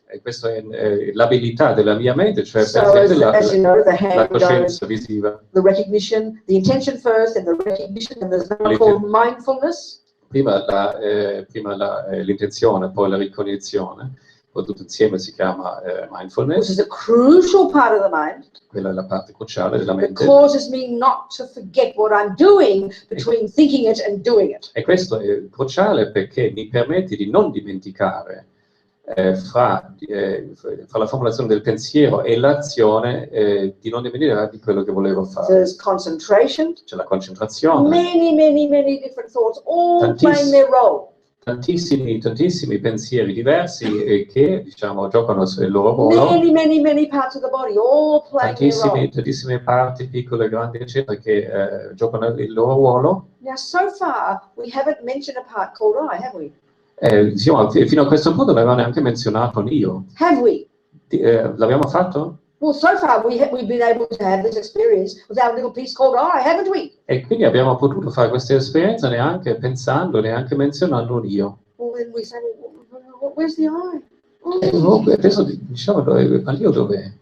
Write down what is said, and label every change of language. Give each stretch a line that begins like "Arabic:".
Italian: E questa è l'abilità della mia mente, cioè la coscienza visiva.
English: The recognition, the intention first, and the recognition, and there's another called mindfulness.
Italian: Prima l'intenzione, poi la ricognizione, poi tutto insieme si chiama mindfulness.
English: Which is a crucial part of the mind.
Italian: Quella è la parte cruciale della mente.
English: It causes me not to forget what I'm doing between thinking it and doing it.
Italian: E questo è cruciale perché mi permette di non dimenticare fra la formulazione del pensiero e l'azione di non dimenticare di quello che volevo fare.
English: There's concentration.
Italian: C'è la concentrazione.
English: Many different thoughts, all playing their role.
Italian: Tantissimi pensieri diversi che, diciamo, giocano il loro ruolo.
English: Many parts of the body, all playing their role.
Italian: Tantissime parti, piccole, grandi, eccetera, che giocano il loro ruolo.
English: Now, so far, we haven't mentioned a part called I, have we?
Italian: Diciamo, fino a questo punto non avevamo neanche menzionato l'io.
English: Have we?
Italian: L'abbiamo fatto?
English: Well, so far we've been able to have this experience without a little piece called I, haven't we?
Italian: E quindi abbiamo potuto fare questa esperienza neanche pensando, neanche menzionando un io.
English: Well, then we say, well, where's the I? Oh.
Italian: Adesso diciamo, ma l'io dov'è?